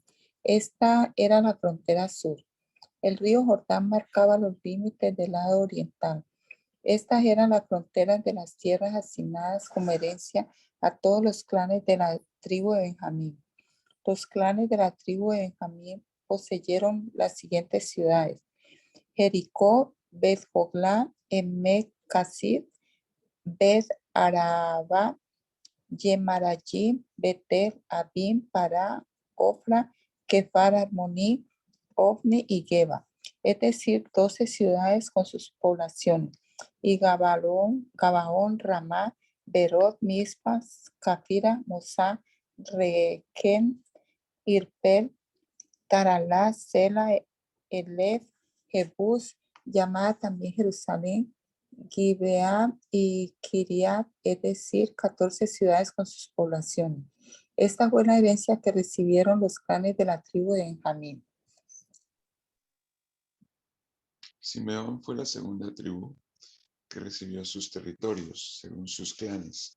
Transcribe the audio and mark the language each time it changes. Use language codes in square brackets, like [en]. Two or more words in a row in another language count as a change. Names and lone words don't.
[es] Esta era la frontera sur. El río Jordán marcaba los límites del lado oriental. Estas eran las fronteras de las tierras asignadas como herencia a todos los clanes de la tribu de Benjamín. Los clanes de la tribu de Benjamín poseyeron las siguientes ciudades: Jericó, Bet-Hogla, Emek Casid, Bet-Araba, Yemarayim, Betel, Abim, Pará, Ofra, Kefar, Armoní, Ofni y Geba, es decir, 12 ciudades con sus poblaciones, y Gabaón, Ramá, Berot, Mispas, Cafira, Mosá, Requén, Irpel, Taralá, Sela, Elef, Jebús, llamada también Jerusalén, Gibeá y Kiriat, es decir, 14 ciudades con sus poblaciones. Esta fue la herencia que recibieron los clanes de la tribu de Benjamín. Simeón fue la segunda tribu que recibió sus territorios según sus clanes.